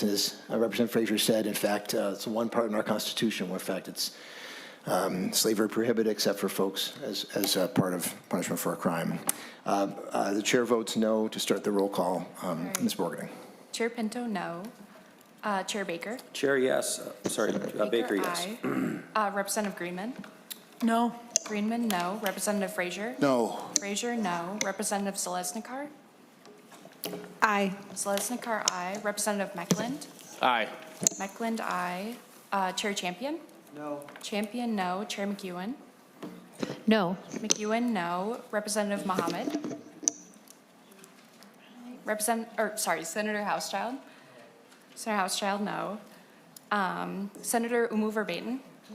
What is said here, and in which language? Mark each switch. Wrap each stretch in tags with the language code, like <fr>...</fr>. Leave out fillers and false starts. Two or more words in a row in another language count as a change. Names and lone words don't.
<en>And as Representative Frazier said, in fact, it's one part in our Constitution where, in fact, it's slavery prohibited except for folks as part of punishment for a crime. The chair votes no to start the roll call. Ms. Borgening. Chair Pinto, no. Chair Baker? Chair, yes. Baker, yes. Aye. Representative Greenman? No. Greenman, no. Representative Frazier? No. Frazier, no. Representative Selesnikar? Aye. Selesnikar, aye. Representative Meckland? Aye. Meckland, aye. Chair Champion? No. Champion, no. Chair McEwen? No. McEwen, no. Representative Mohammed? Senator Housechild? Senator Housechild, no. Senator Verbaten?</en>